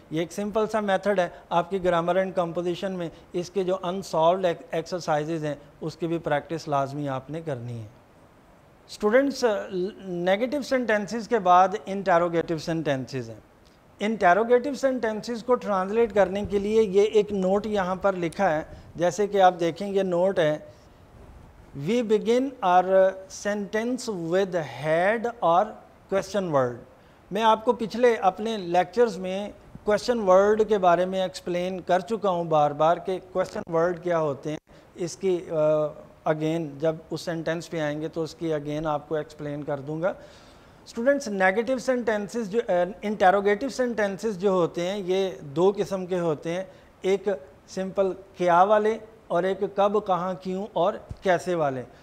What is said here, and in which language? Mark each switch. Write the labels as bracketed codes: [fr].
[ur] یہ ایک سمپل سا میتھڈ ہے, آپ کی گرامر اینڈ کمپوزیشن میں اس کے جو انسالوڈ ایکسرسائزز ہیں اس کی بھی پریکٹس لازمی آپ نے کرنی ہے. اسٹوڈنٹس نیگیٹو سینٹینسز کے بعد انٹیروگیٹو سینٹینسز ہیں. انٹیروگیٹو سینٹینسز کو ٹرانسلیٹ کرنے کے لیے یہ ایک نوٹ یہاں پر لکھا ہے, جیسے کہ آپ دیکھیں یہ نوٹ ہے. [en] We begin our sentence with had or question word. [ur] میں آپ کو پچھلے اپنے لیکچرز میں question word کے بارے میں ایکسپلین کر چکا ہوں بار بار کہ question word کیا ہوتے ہیں. اس کی اگین جب اس سینٹینس پہ آئیں گے تو اس کی اگین آپ کو ایکسپلین کر دوں گا. اسٹوڈنٹس نیگیٹو سینٹینسز جو انٹیروگیٹو سینٹینسز جو ہوتے ہیں یہ دو قسم کے ہوتے ہیں, ایک سمپل کیا والے اور ایک کب کہاں کیوں اور کیسے والے.